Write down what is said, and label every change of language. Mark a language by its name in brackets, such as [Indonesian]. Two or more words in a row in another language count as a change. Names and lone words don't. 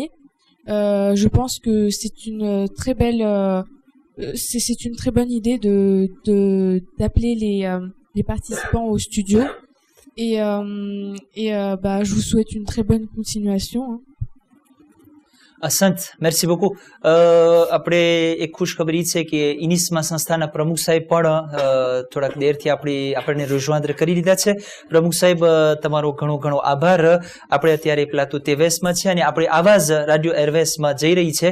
[French] Je pense que c'est une très belle, c'est une très bonne idée d'appeler les participants au studio. Et je vous souhaite une très bonne continuation. [Gujarati] અસંત [French] merci beaucoup. [Gujarati] આપણે એક ખુશખબરી છે કે ઇનિસ્મા સંસ્થાના પ્રમુખ સાહેબ પણ થોડાક દેરથી આપણને rejoindre કરી લીધા છે. પ્રમુખ સાહેબ તમારો ઘણો ઘણો આભાર. આપણે અત્યારે પ્લાટુ તેવેસમાં છે અને આપણી આવાજ રાડિયો એરવેસમાં જઈ રહી છે.